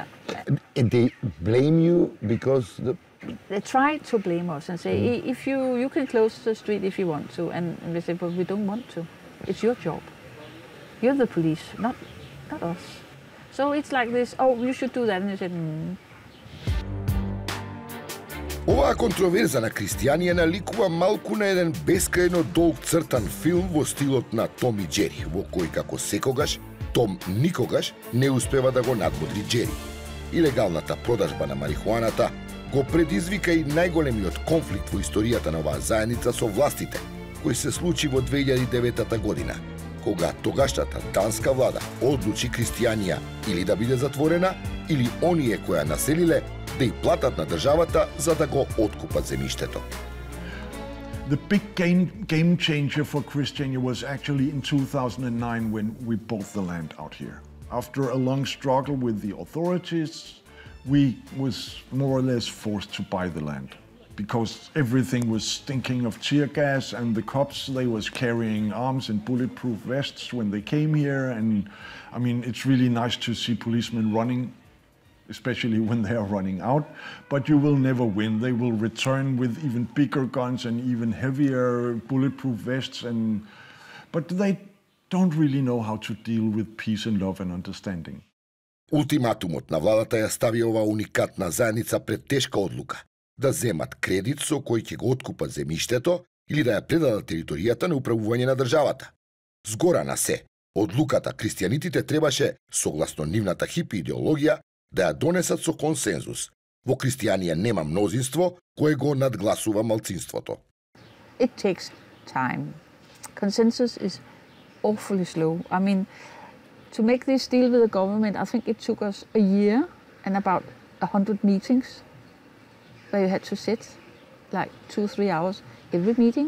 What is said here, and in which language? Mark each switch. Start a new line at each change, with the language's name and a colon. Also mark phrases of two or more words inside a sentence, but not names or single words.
English: And they blame you because they try to blame us and say, if you can close the street if you want to, and we say, but we don't want to. It's your job. You're the police, not us. So it's like this, oh, you should do that, and you said,
Macedonian: Оваа контроверза на христијани наликува малку на еден бескрајно долг цртан филм во стилот на Том и Джери, во кој како секогаш Том никогаш не успева да го надмудри Джери. Илегалната продажба на марихуаната го предизвика и најголемиот конфликт во историјата на оваа заедница со властите, кој се случи во 2009 година, кога тогашната данска влада одлучи христијанија или да биде затворена, или оние кои ја населиле да и платат на државата за да го откупат земјиштето.
English: The big game changer for Christianity was actually in 2009 when we bought the land out here. After a long struggle with the authorities, we was more or less forced to buy the land because everything was stinking of tear gas, and the cops, they was carrying arms and bulletproof vests when they came here. And I mean, it's really nice to see policemen running, especially when they are running out, but you will never win. They will return with even bigger guns and even heavier bulletproof vests, but they don't really know how to deal with peace and love and understanding.
Macedonian: Ултиматумот на владата ја стави ова уникатна заедница пред тешка одлука да земат кредит со кој ќе го откупат земјиштето или да ја предадат територијата на управување на државата. Згора на се, одлуката христијанитите требаше, согласно нивната хипи идеологија, да ја донесат со консензус. Во христијанија нема мнозинство кое го надгласува малцинството.
English: It takes time. Consensus is awfully slow. I mean, to make this deal with the government, I think it took us a year and about 100 meetings where you had to sit like 2-3 hours every meeting.